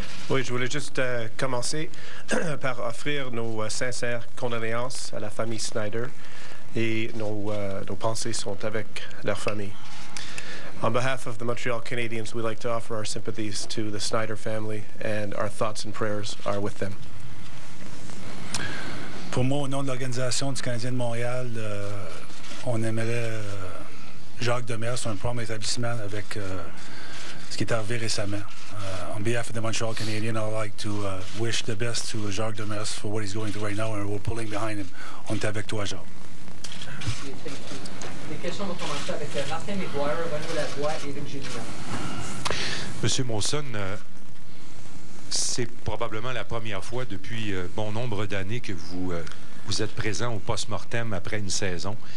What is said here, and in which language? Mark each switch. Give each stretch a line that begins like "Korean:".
French: Oui, je voulais juste commencer par offrir nos sincères condoléances à la famille Snyder et nos pensées sont avec leur famille.
English: On behalf of the Montreal Canadiens, we'd like to offer our sympathies to the Snyder family and our thoughts and prayers are with them.
French: Pour moi, au nom de l'Organisation du Canadien de Montréal, on aimerait Jacques Demers, un prompt établissement avec ce qui est arrivé récemment.
English: On behalf of the Montreal Canadiens, I'd like to wish the best to Jacques Demers for what he's going through right now, and we're pulling behind him.
French: On est avec toi, Jacques. Les questions vont commencer avec Martin McGuire, Renaud Lavoie et Éric Gélinas. Monsieur Molson, c'est probablement la première fois depuis bon nombre d'années que vous êtes présent au post-mortem après une saison.